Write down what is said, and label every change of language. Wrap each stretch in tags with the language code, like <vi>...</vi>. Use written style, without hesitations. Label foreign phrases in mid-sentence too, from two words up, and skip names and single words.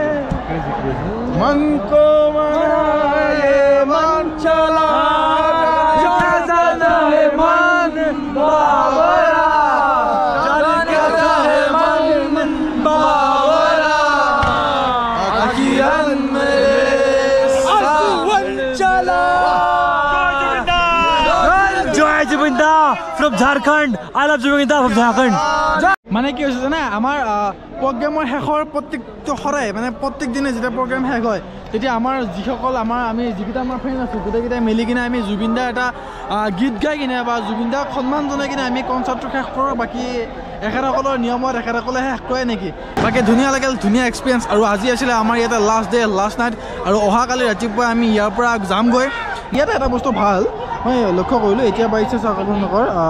<hi>मन को मनाए मन चला जाना है मन बावरा जाना है मन बावरा अखियन</hi> <en>जय Zubinda from Jharkhand I love Zubinda from Jharkhand</en> <as>মানে কি হৈছে জানা আমাৰ প্ৰগ্ৰামৰ শেষৰ প্ৰত্যেকটো সদায় মানে প্ৰত্যেক দিনে যেতিয়া প্ৰগ্ৰাম শেষ হয় তেতিয়া আমাৰ যিসকল আমি যিকেইটা আমাৰ ফ্ৰেণ্ড আছোঁ গোটেইকেইটাই মিলি কিনে আমি জুবিনদাৰ এটা গীত গাই কিনে বা জুবিনদাক সন্মান জনাই কিনে আমি কনচাৰ্টটো শেষ কৰোঁ বাকী এখেতসকলৰ নিয়মত এখেতসকলে শেষ কৰে নেকি বাকী ধুনীয়া লাগিল ধুনীয়া এক্সপিৰিয়েঞ্চ আৰু আজি আছিলে আমাৰ ইয়াতে</as> <en>last day last night</en> <as>আৰু অহাকালি ৰাতিপুৱা আমি ইয়াৰ পৰা যামগৈ ইয়াতে এটা বস্তু ভাল মই লক্ষ্য কৰিলোঁ এতিয়া বাঢ়িছে চাওক আপোনালোকৰ</as>